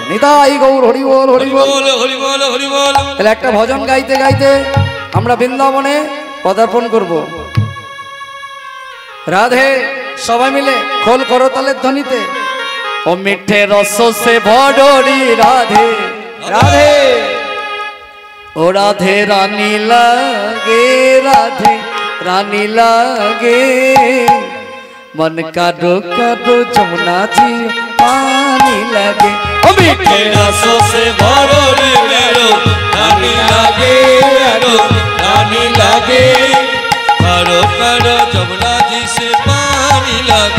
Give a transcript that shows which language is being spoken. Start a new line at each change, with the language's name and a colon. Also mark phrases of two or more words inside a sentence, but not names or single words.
Bangla: নিতাই গৌর হরি বল, হরি বল, হরি বল, হরি বল। তাহলে একটা ভজন গাইতে গাইতে আমরা বৃন্দাবনে পদার্পণ করব। রাধে, সবাই মিলে খোল করতালের ধ্বনিতে।
Hindi: ओ मीठे रस से भरी राधे राधे, ओ राधे रानी लागे, राधे रानी लागे, मन काडो काडो जमुना जी पानी लगे। ओ मीठे रसों से भरो रे मेरो रानी लागे, रानी लागे, काडो काडो जमुना जी से पानी लगे।